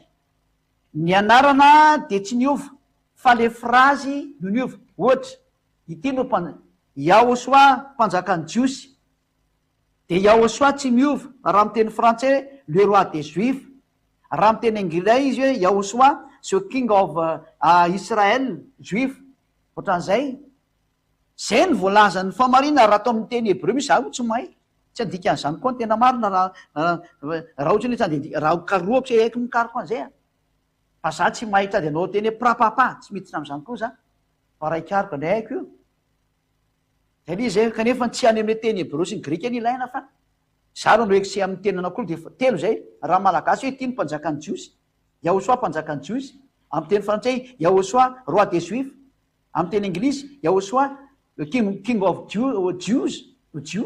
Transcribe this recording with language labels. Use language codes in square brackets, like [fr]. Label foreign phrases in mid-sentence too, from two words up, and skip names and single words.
[mg] Ny anarana dia tsy niova fa le frazy no niova. Ohatra ity no Yahosoa mpanjakan'ny jiosy dia Yahosoa tsy miova raha amin'ny teny frantsay le [fr] roi des juifs. [mg] Raha amin'ny teny anglais izy hoe Yahosoa [en] the king of Israel [mg] juif. Ohatran'izay zay ny voalazan'ny famarina raha atao amin'ny teny hebreo misy zaho tsy mahay tsy andika an'izany koa ny tena marina raha ohatra ny raha karoako tsy haiko mikaroko an'izay fa za tsy mahay tady anao teny hoe prapapa tsy miditra amin'izany koa za fa raha ikaroko andray haiko io zay le zay kanefa tsy any amin'ny teny hebreo sy ny grika ny ilaina fa za ro noeksy amin'ny teny anankiroa dia telo zay raha malagasy hoe ity ny mpanjakan'ny jiosy Yahosoa mpanjakan'ny jiosy, amin'ny teny frantsay Yahosoa [fr] roi des juifs, [mg] amin'ny teny anglisy Yahosoa [en] king of Jews, [mg] Jew.